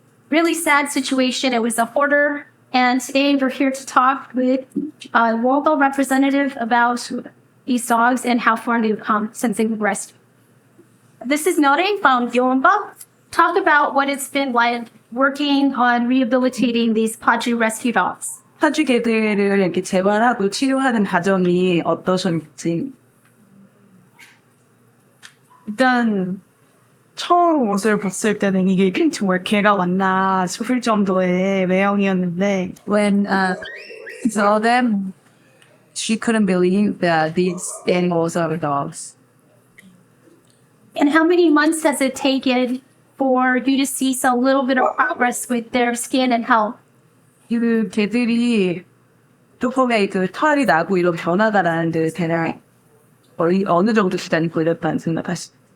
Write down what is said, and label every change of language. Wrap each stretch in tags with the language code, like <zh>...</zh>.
<en>Really sad situation. It was a hoarder. And today we're here to talk with a local representative about these dogs and how far they've come since they were rescued. This is Nore from Youumbba. Talk about what it's been like working on rehabilitating these Paju rescue dogs.</en> <ko>파주 개들을 이렇게 재활하고 치료하는 과정이 어떠셨는지. 일단 처음 옷을 봤을 때는 이게 정말 개가 왔나 싶을 정도의 외형이었는데</ko> <en>When saw them, she couldn't believe that these animals are dogs. And how many months has it taken for you to see some little bit of progress with their skin and health?</en> <ko>그 개들이 조금의 그 털이 나고 이런 변화가 나는데 대략 어느 정도 시간이 걸렸다는 생각하시죠?</ko>